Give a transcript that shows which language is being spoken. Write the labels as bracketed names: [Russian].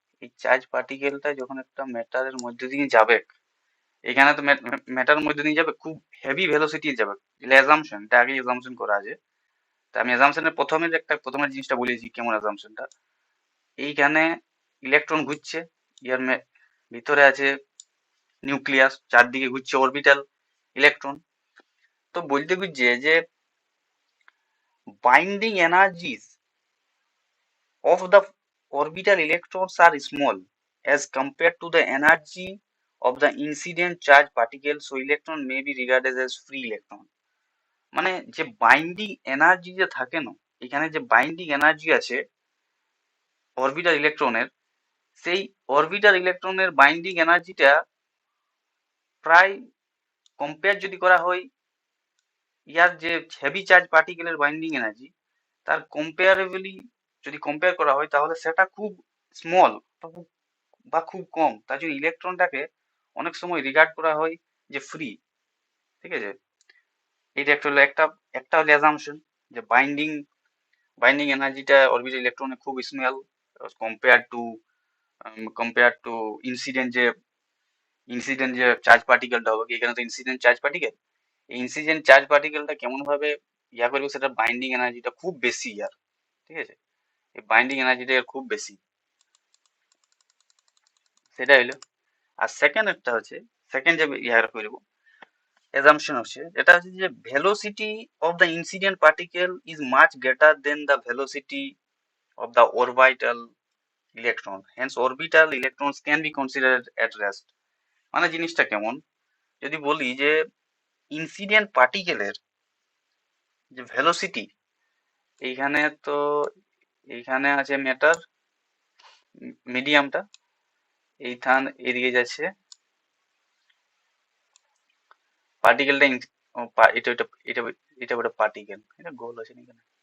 [Bangla] এই চার্জ পার্টিকেলটা যখন একটা ম্যাটারের মধ্যে দিয়ে যাবে, এখানে তো ম্যাটারের মধ্যে দিয়ে যাবে খুব হেভি ভেলোসিটি যাবে। অ্যাজাম্পশন, এটা আগে অ্যাজাম্পশন করা আছে। তা আমি অ্যাজাম্পশনের প্রথমের জিনিসটা বলেছি কেমন অ্যাজাম্পশনটা। এইখানে ইলেকট্রন ঘুরছে, ইয়ার ভিতরে আছে নিউক্লিয়াস, চারদিকে ঘুরছে অরবিটাল ইলেকট্রন। তো বলতে বুঝছে যে binding energies [English] of the orbital electrons are small as compared to the energy of the incident charge particle, so electron may be regarded as free electron. [Bangla] মানে যে বাইন্ডিং এনার্জি যে থাকে না, এখানে যে বাইন্ডিং এনার্জি আছে অরবিটাল ইলেকট্রনের, সেই অরবিটাল ইলেকট্রনের বাইন্ডিং এনার্জিটা প্রায় কম্পেয়ার যদি করা হয় ইয়ার যে হেভি চার্জ পার্টিকেলের বাইন্ডিং এনার্জি, তার কম্পেয়ারেবলি যদি কম্পেয়ার করা হয় তাহলে সেটা খুব স্মল বা খুব কম। তার জন্য ইলেকট্রনটাকে অনেক সময় রিগার্ড করা হয় যে ফ্রি। ঠিক আছে, এটা একটা হলো একটা হলো অ্যাজাম্পশন যে বাইন্ডিং এনার্জিটা অরবিটাল ইলেকট্রনে খুব small compare to compare to incident যে চার্জ পার্টিকেলটা হবে। এখানে তো ইনসিডেন্ট চার্জ পার্টিকেল, এই ইনসিডেন্ট চার্জ পার্টিকেলটা কেমন ভাবে ইয়া করবে, সেটা বাইন্ডিং এনার্জিটা খুব বেশি ইয়ার। ঠিক আছে, এই বাইন্ডিং এনার্জিটা খুব বেশি, সেটা হইলো। আর সেকেন্ড একটা হচ্ছে, সেকেন্ড যে ইয়ার করব assumption হচ্ছে, এটা হচ্ছে যে [English] velocity of the incident particle is much greater than the velocity of the orbital electron, hence orbital electrons can be considered at rest। [Bangla] মানে জিনিসটা কেমন, যদি বলি যে ইনসিডেন্ট পার্টিকেলের যে ভেলোসিটি, এইখানে তো এইখানে আছে ম্যাটার মিডিয়ামটা, এইখান এদিকে যাচ্ছে পার্টিকেলটা, এটা এটা এটা এটা একটা পার্টিকেল, এটা গোল আছে না এখানে।